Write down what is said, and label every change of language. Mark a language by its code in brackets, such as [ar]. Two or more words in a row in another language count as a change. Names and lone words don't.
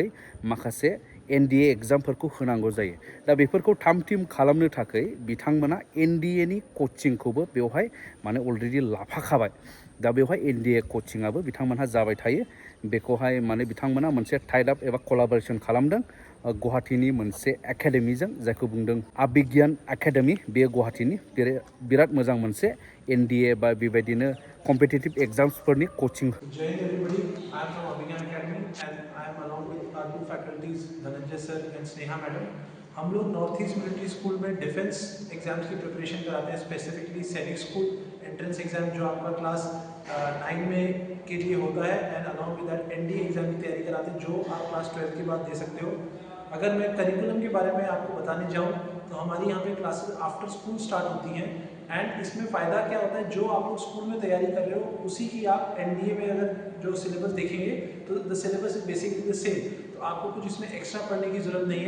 [brx] माखासे NDA एग्जामफोरखौ होनांगौ जायो दा बेफोरखौ थाम खालामनो थाखाय बिथांमोना NDAनि कचिंखौबो बेवहाय माने अलरेडि लाफाखाबाय दा बेवहाय NDA कचिंआबो बिथांमोनहा जाबाय थायो बेखौहाय माने बिथांमोना मोनसे [en] tied up [brx] एबा कलाबरेसन खालामदों गुवाहाटीनि मोनसे एकाडेमिजों जायखौ बुंदों आबिगियान एकाडेमि बेयो गुवाहाटीनि बिराद मोजां मोनसे NDA बा बेबायदिनो कम्पिटिटिभ एग्जाम्सफोरनि कचिं [en] Jai Hind everybody, I am from Abhigyan Academy and I am along with our two faculties Dhananjay sir and Sneha madam. [hi] हम लोग नॉर्थ ईस्ट मिलिट्री स्कूल में [en] defense exams [hi] की प्रिपरेशन कराते हैं स्पेसिफिकली सैनिक स्कूल [en] entrance exam [hi] जो आपका क्लास 9 में के लिए होता है [en] and along with that NDA exam [hi] की तैयारी कराते हैं जो आप क्लास 12 के बाद दे सकते हो। अगर मैं करिकुलम के बारे में आपको बताने जाऊँ तो हमारी यहाँ पे क्लासेस [en] after school start [hi] होती हैं एंड इसमें फ़ायदा क्या होता है, जो आप लोग स्कूल में तैयारी कर रहे हो उसी की आप एनडीए में अगर जो सिलेबस देखेंगे तो [en] the syllabus is basically the same, [hi] तो आपको कुछ इसमें एक्स्ट्रा पढ़ने की ज़रूरत नहीं है।